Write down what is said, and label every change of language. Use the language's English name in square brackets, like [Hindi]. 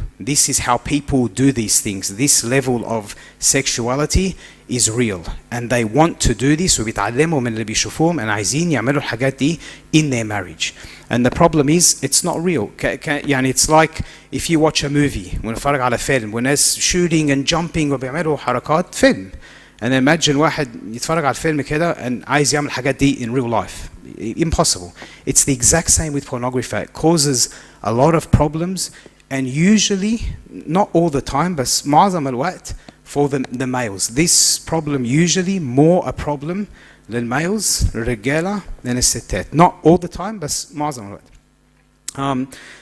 [English] This is how people do these things. This level of sexuality is real. And they want to do this [Arabic] وبيتعلموا من اللي بيشوفوهم [English] and [Arabic] عايزين يعملوا الحاجات دي [English] in their marriage. And the problem is it's not real. It's like if you watch a movie, [Arabic] ونتفرج على فيلم وناس [English] shooting and jumping [Arabic] وبيعملوا حركات فيلم. [English] And imagine [Arabic] واحد يتفرج على الفيلم كده [English] and [Arabic] عايز يعمل الحاجات دي [English] in real life. Impossible. It's the exact same with pornography. It causes a lot of problems. And usually, not all the time, but [Arabic] معظم الوقت [English] for the males. This problem usually more a problem للmales, [Arabic] للرجالة, [English] than [Arabic] الستات. [English] Not all the time, but [Arabic] معظم الوقت.